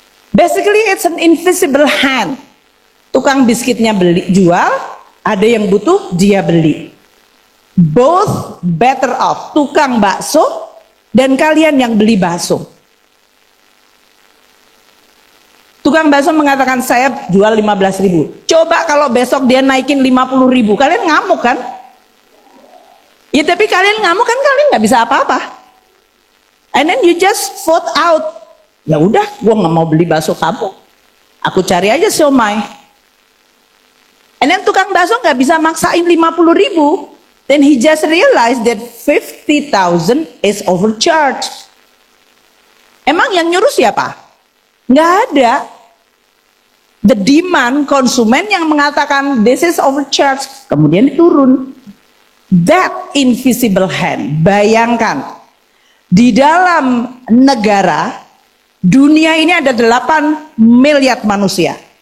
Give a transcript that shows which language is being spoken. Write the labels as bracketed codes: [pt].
[en] Basically it's an invisible hand. [id] Tukang biskuitnya jual, ada yang butuh, dia beli. [en] Both better off, [id] tukang bakso dan kalian yang beli bakso. Tukang bakso mengatakan saya jual 15.000. Coba kalau besok dia naikin 50.000, kalian ngamuk kan? Ya tapi kalian ngamuk kan, kalian nggak bisa apa-apa. [en] And then you just vote out. [id] Ya udah, gua nggak mau beli bakso kamu. Aku cari aja siomay. [en] And then [id] tukang bakso nggak bisa maksain 50.000. [en] Then he just realized that 50,000 is overcharged. [id] Emang yang nyuruh siapa? Nggak ada. [en] The demand, [id] konsumen yang mengatakan [en] this is overcharged, [id] kemudian turun. [en] That invisible hand. [id] Bayangkan, di dalam negara dunia ini ada 8 miliar manusia.